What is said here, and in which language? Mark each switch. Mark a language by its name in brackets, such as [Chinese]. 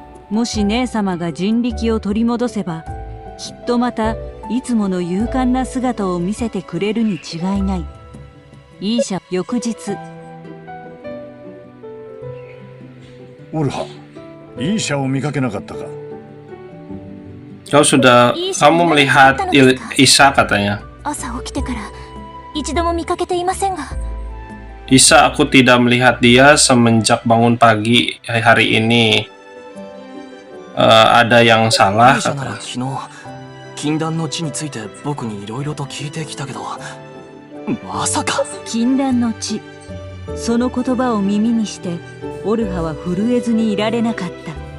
[Japanese] もし姉様が人力を取り戻せば、きっとまたいつもの勇敢な姿を見せてくれるに違いない。イーシャ、翌日。オルハ、イーシャを見かけなかったか？ [Indonesian] Kamu melihat Isa katanya. [Japanese] 朝起きてから一度も見かけていませんが。 [Indonesian] Isa, aku tidak melihat dia semenjak bangun pagi hari ini. Ada yang salah. [Japanese] 昨日禁断の地について僕にいろいろと聞いてきたけど、まさか。禁断の地。その言葉を耳にしてオルハは震えずにいられなかった。